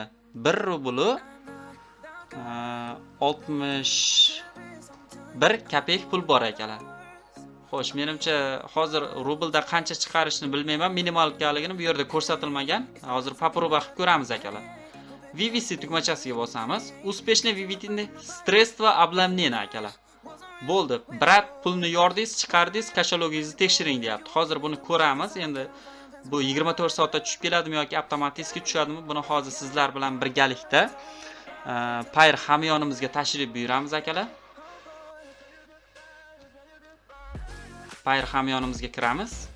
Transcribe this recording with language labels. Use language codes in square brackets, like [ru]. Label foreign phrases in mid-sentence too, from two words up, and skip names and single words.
[uz] 1 rubli 61 kopeyk pul bor akalar. Xo'sh, menimcha hozir rublda qancha chiqarishni bilmayman, minimalkaligini bu yerda ko'rsatilmagan. Hozir попробуй qilib ko'ramiz akalar. VVC tugmachasiga bosamiz. [ru] Успешно введены средства обновления akalar. [uz] Bo'ldi. Brat pulni yordingiz, chiqardingiz, kashalogingizni tekshiring deyapti. Hozir buni ko'ramiz. Endi bu 24 soatda tushib keladimi yoki avtomatik tushadimi? Buni hozir sizlar bilan birgalikda Payer hamyonimizga tashrif buyuramiz akalar. Payer hamyonimizga kiramiz.